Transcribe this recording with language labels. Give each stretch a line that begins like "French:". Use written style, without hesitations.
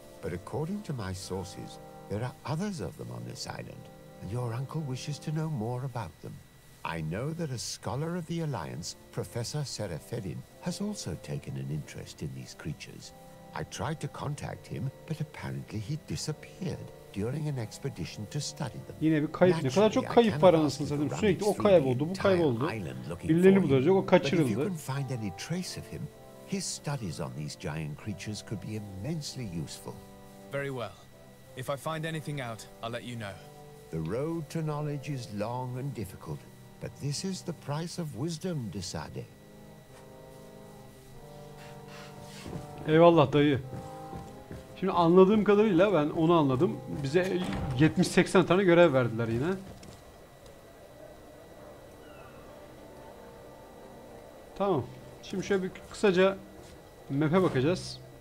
English: But according to my sources, there are others of them on this island, and your uncle wishes to know more about them. I know that a scholar of the Alliance, Professor Serafedin, has also taken an interest in these creatures. I tried to contact him, but apparently he disappeared during an expedition to study them.
Turkish: Yine bir kayıp. Ne kadar çok kayıp var anasını satayım. Sürekli o kayboldu, bu kayboldu. Birilerini bulacak, o kaçırıldı.
English: But if you can find any trace of him, his studies on these giant creatures could be immensely useful. Very well. If I find anything out, I'll let you know. The road to knowledge is long and difficult, but this is the price of wisdom, Desade.
Turkish: Eyvallah dayı. Şimdi anladığım kadarıyla ben onu anladım. Bize 70-80 tane görev verdiler yine. Tamam. Şimdi şöyle bir kısaca map'e bakacağız.